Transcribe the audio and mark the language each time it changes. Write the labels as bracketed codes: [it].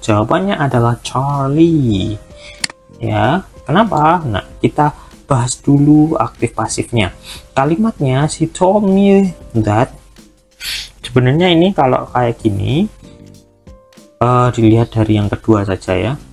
[id] Jawabannya adalah Charlie. Ya, kenapa? Nah, kita bahas dulu aktif pasifnya. Kalimatnya, [en] she told me that. [id] Sebenarnya ini kalau kayak gini dilihat dari yang kedua saja ya.